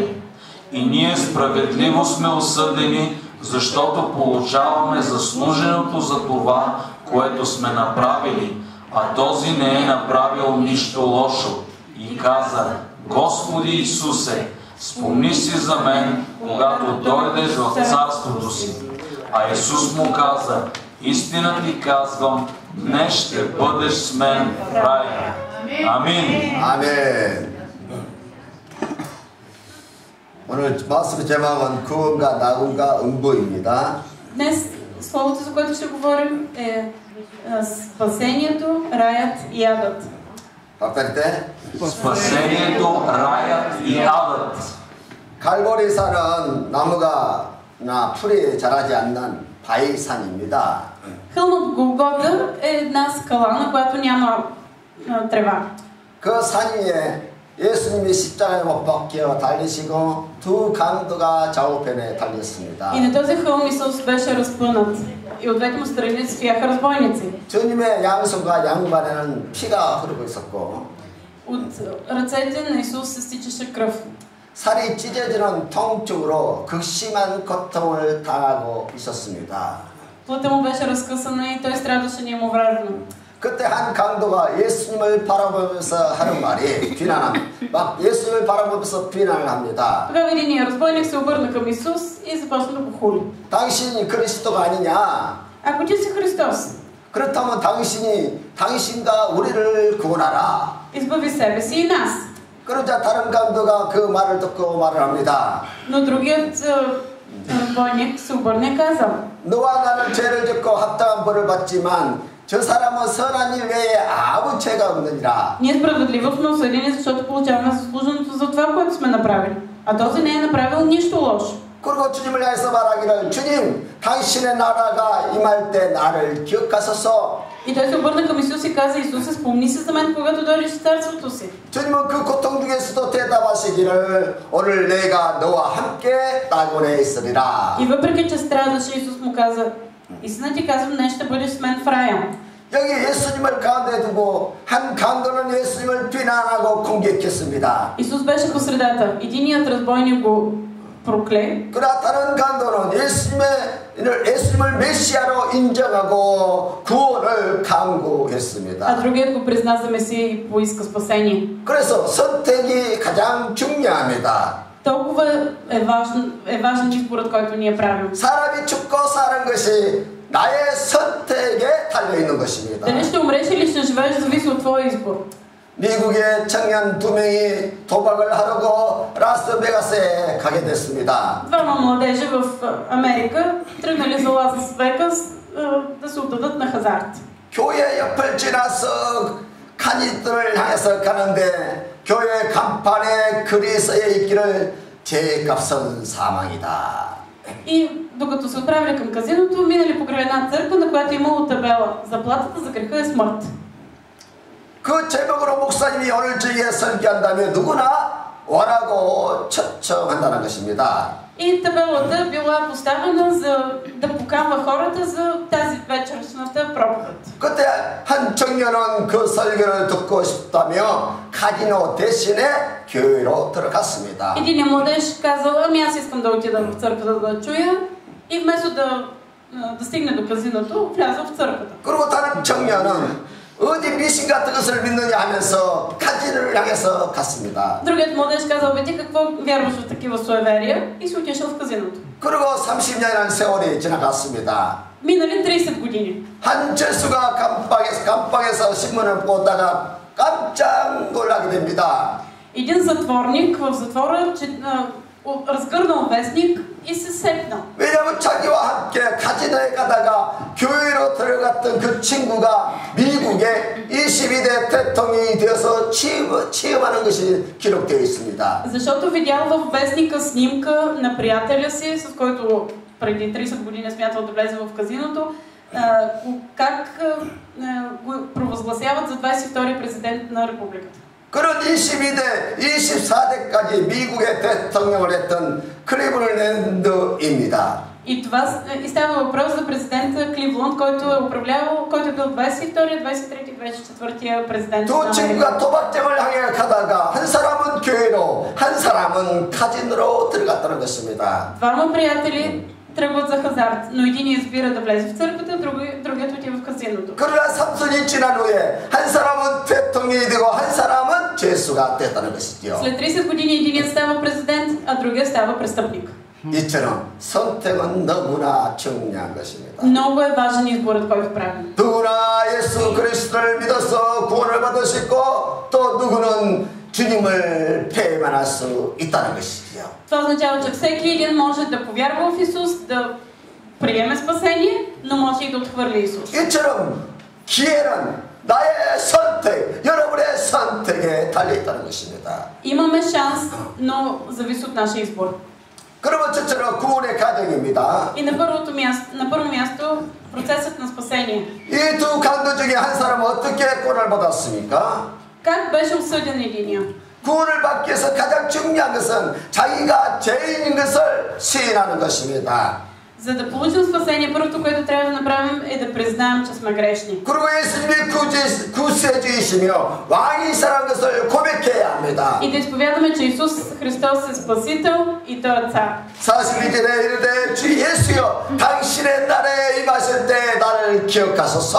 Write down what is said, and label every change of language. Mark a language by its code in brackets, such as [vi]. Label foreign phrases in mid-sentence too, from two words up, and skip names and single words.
[bg] И ние справедливо сме осъдени, защото получаваме заслуженото за това, което сме направили, а този не е направил нищо лошо. И каза: Господи Исусе, спомни си за мен, когато дойдеш в царството си. А Исус му каза: истина ти казвам, днес ще бъдеш с мен в рая. Амин. [ko] 아멘. 오늘 말씀 제목은 구원과 낙원과 음부입니다. [bg] Днес словото, за което ще говорим, е спасението, раят и адът. повторите. Спасението, раят и адът. [ko] 갈보리산은 나무가 풀이 자라지 않는 바위산입니다. [bg] Хълм от Голгота е една скала, на която няма трева. [ko] 그 산 위에 예수님이 십자가에 못 박혀 달리시고 두 강도가 좌우편에 달렸습니다. [bg] И на този хълм Исус беше разпънат. И от двете му страни стояха разбойници. [ko] 주님의 양손과 양발에는 피가 흐르고 있었고 [bg] От ръцете на Исус се стичаше кръв. [ko] 살이 찢어지는 통증으로 극심한 고통을 당하고 있었습니다. [bg] Плътта му беше разкъсана и той страдаше неимоверно. [ko] 그때 한 강도가 예수님을 바라보면서 하는 말이 막 예수님을 바라보면서 비난을 합니다. [bg] Тогава един разбойник се обърна към Исус и започна да го хули. [ko] 당신이 그리스도가 아니냐? [bg] Ако ти си Христос, [ko] 그렇다면 당신과 우리를 구원하라. [bg] избави себе си и нас. [ko] 그러자 다른 강도가 그 말을 듣고 말을 합니다. [bg] Но другият разбойник се обърна и каза: [ko] 너와 나는 죄를 짓고 합당한 벌을 받지만 저 사람은 선한 일 외에 아무 죄가 없느니라. [bg] Ние справедливо сме осъдени, защото получаваме заслуженото за това, което сме направили. А този не е направил нищо лошо. [ko] 그리고 주님을 향해서 말하기를 주님, 당신의 나라가 임할 때 나를 기억하소서. [bg] И той се обърна към Исус и каза: Исусе, спомни се за мен, когато дойдеш в царството си. [ko] 주님은 그 고통 중에서도 대답하시기를 오늘 내가 너와 함께 낙원에 있으리라. [bg] И въпреки че страдаше, Исус му каза: истина ти казвам, днес ще бъдеш с мен в рая. [ko] 여기 예수님을 가운데 두고 한 강도는 예수님을 비난하고 공격했습니다. [bg] Исус беше по средата. Единият разбойник го прокле. [ko] 그러나 다른 강도는 예수님을 메시아로 인정하고 구원을 강구했습니다. [bg] А другият го призна за Месия и поиска спасение. [ko] 그래서 선택이 가장 중요합니다. [bg] Толкова е важен изборът, който ние правим. [ko] 사람이 죽고 사는 것이 나의 선택에 달려 있는 것입니다. [bg] Дали ще умреш или ще живееш, зависи от твоя избор. [ko] 미국의 청년 2명이 도박을 하려고 라스베가스에 가게 됐습니다. [bg] Двама младежи в Америка тръгнали за Лас Вегас да се отдадат на хазарт. [ko] 교회 옆을 지나서 칸이들을 향해서 가는데 교회 간판에 글이 쓰여 있기를 죄값은 사망이다. [bg] И докато се отправили към казиното, минали покрай една църква, на която имало табела: заплатата за греха е смърт. [ko] 그 제목으로 목사님이 오늘 저희에 설교한다면 누구나 오라고 초청한다는 것입니다. [bg] И табелата била поставена за да поканва хората за тази вечершната проповед. [ko] 그때 한 청년은 그 설교를 듣고 싶다며 카지노 대신에 교회로 들어갔습니다. [bg] Един младеж казал: ами аз искам да отида в църквата да чуя, и вместо да стигне до казиното, влязъл в църквата. [ko] 그리고 다른 청년은 어디 미신 같은 것을 믿느냐 하면서 카지노를 향해서 갔습니다. [bg] Другият младеж казал: бе, ти какво вярваш в такива суеверия? И се отишъл в казиното. [ko] 그리고 30년이라는 세월이 지나갔습니다. [bg] Минали 30 години. [ko] 한 죄수가 감방에서 신문을 보다가 깜짝 놀라게 됩니다. [bg] Един затворник в затвора разгърнал вестник и се сепнал. [ko] 왜냐하면 자기와 함께 카지노에 가다가 교회로 들어갔던 그 친구가 미국의 22대 대통령이 되어서 취임하는 것이 기록되어 있습니다. [bg] Защото видял във вестника снимка на приятеля си, с който преди 30 години смятал да влезе в казиното, как го провъзгласяват за 22-и президент на републиката. [ko] 그런 22대, 24대까지 미국의 대통령을 했던 클리블랜드입니다. [bg] И става въпрос за президента Кливланд, който е управлявал, който е бил 22-я, 23-я, 24-я президент. [ko] 두 친구가 도박장을 향해 가다가 한 사람은 교회로, 한 사람은 카지노로 들어갔다는 것입니다. [bg] Двама приятели тръгват за хазарт, но един избира да влезе в църквата, другият отива в казиното. [ko] 그러나 3년이 지난 후에 한 사람은 대통령이 되고 한 사람은 죄수가 됐다는 것이죠. [bg] След 30 години единият става президент, а другият става престъпник. [ko] 이처럼 선택은 너무나 중요한 것입니다. [bg] Много е важен изборът, който правим. [ko] 누구나 예수 그리스도를 믿어서 구원을 받을 수 있고 또 누구는 주님을 배반할 수 있다는 것이지요. [bg] Това означава, че всеки един може да повярва в Исус, да приеме спасение, но може и да отхвърли Исус. [ko] 이처럼 기회는 나의 선택, 여러분의 선택에 달려 있다는 것입니다. [bg] Имаме шанс, но зависи от нашия избор. [ko] 그러면 첫째로 구원의 과정입니다. [bg] И на първо място процесът на спасение. [ko] 이 두 강도 중에 한 사람은 어떻게 구원을 받았습니까? [bg] Как беше осъден единия? [ko] 구원을 받기 위해서 가장 중요한 것은 자기가 죄인인 것을 시인하는 것입니다. [bg] За да получим спасение, първото, което трябва да направим е да признаем, че сме грешни. [ko] 그리고 예수님이 구세주이시며 왕이시라는 것을 고백해야 합니다. [bg] И да изповядаме, че Исус Христос е Спасител и Той е Цар. [ko] 42절에 이르되 주 예수여 당신의 나라에 임하실 때 나를 기억하소서.